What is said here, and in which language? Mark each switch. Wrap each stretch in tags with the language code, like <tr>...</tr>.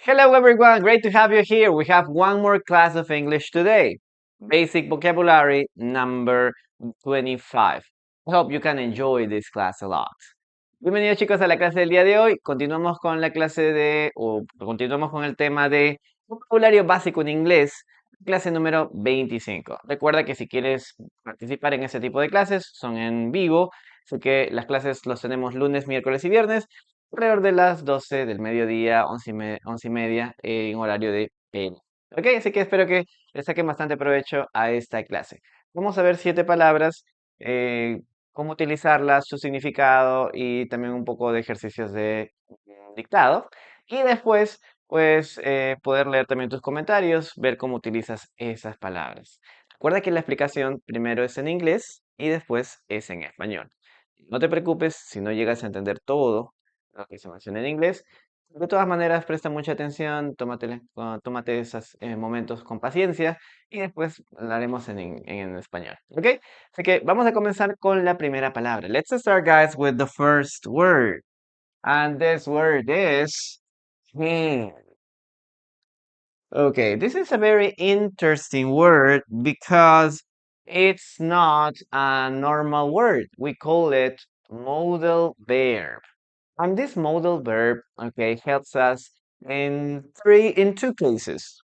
<en>Hello everyone, great to have you here. We have one more class of English today. Basic vocabulary number 25. I hope you can enjoy this class a lot.</en> <es>Bienvenidos chicos a la clase del día de hoy. Continuamos con la clase continuamos con el tema de vocabulario básico en inglés, clase número 25. Recuerda que si quieres participar en ese tipo de clases, son en vivo, así que las clases los tenemos lunes, miércoles y viernes, alrededor de las 12 del mediodía, 11 y media, en horario de Perú. Ok, así que espero que le saquen bastante provecho a esta clase. Vamos a ver 7 palabras, cómo utilizarlas, su significado y también un poco de ejercicios de dictado. Y después, pues, poder leer también tus comentarios, ver cómo utilizas esas palabras. Recuerda que la explicación primero es en inglés y después es en español. No te preocupes si no llegas a entender todo lo que se menciona en inglés. De todas maneras, presta mucha atención, tómate esos momentos con paciencia y después lo haremos en español. ¿Ok? Así que vamos a comenzar con la primera palabra.</es> <en>Let's start, guys, with the first word. And this word is hand. Okay, this is a very interesting word because it's not a normal word. We call it modal verb. And this modal verb, okay, helps us in two cases.</en>